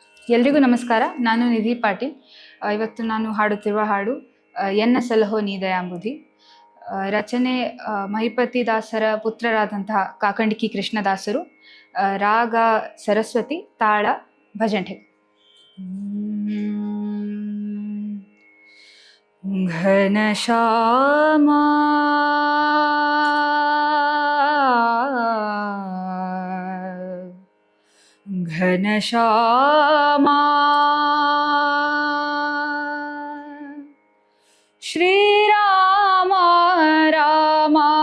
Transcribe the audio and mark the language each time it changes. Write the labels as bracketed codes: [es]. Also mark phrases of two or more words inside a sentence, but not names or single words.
[kn] ಎಲ್ರಿಗೂ ನಮಸ್ಕಾರ. ನಾನು ನಿಧಿ ಪಾಟೀಲ್. ಇವತ್ತು ನಾನು ಹಾಡುತ್ತಿರುವ ಹಾಡು ಎನ್ನ ಸಲಹೋ ನೀ ದಯಾಂಬುಧಿ. ರಚನೆ ಮಹಿಪತಿ ದಾಸರ ಪುತ್ರರಾದಂತಹ ಕಾಕಂಡಿಕಿ ಕೃಷ್ಣದಾಸರು. ರಾಗ ಸರಸ್ವತಿ, ತಾಳ ಭಜಂಠೆ. ಘನಶ್ಯಾಮ घनश्याम श्रीराम राम